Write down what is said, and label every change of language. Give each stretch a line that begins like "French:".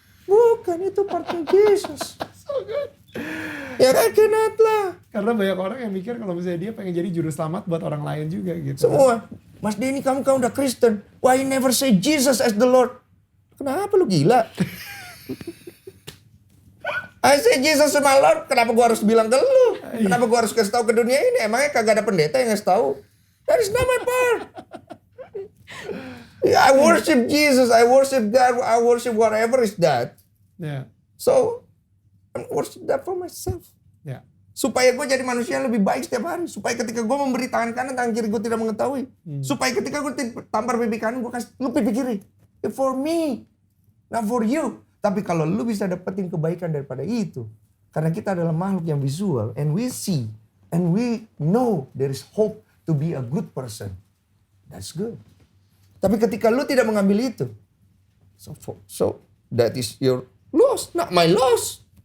Indonesian: Bukan, itu partnya Jesus.
English: So good.
Indonesian: Ya kan,
English: cannot
Indonesian: lah. Karena banyak orang yang mikir kalau misalnya dia pengen jadi juru selamat buat orang lain juga gitu. Semua. Mas Denny, kamu udah Kristen.
English: Why you never say Jesus as the Lord?
Indonesian: Kenapa lu gila?
English: I say Jesus my Lord.
Indonesian: Kenapa gua harus bilang ke lu? Kenapa gua harus kasih tahu ke dunia ini? Emangnya kagak ada pendeta yang ngasih tahu?
English: That is not my part. Yeah, I worship Jesus. I worship God. I worship whatever is that.
Indonesian: Ya.
English: So, I worship that for myself.
Indonesian: Ya. Supaya gue jadi manusia yang lebih baik setiap hari. Supaya ketika gue memberi tangan kanan, tangan kiri gue tidak mengetahui. Supaya ketika gue tampar pipi kanan, gue kasih lu pipi kiri.
English: For me, not for you.
Indonesian: Tapi kalau lu bisa dapetin kebaikan daripada itu. Karena kita adalah makhluk yang visual.
English: And we see. And we know there is hope to be a good person. That's good.
Indonesian: Tapi ketika lu tidak mengambil itu.
English: So that is your loss, not my loss.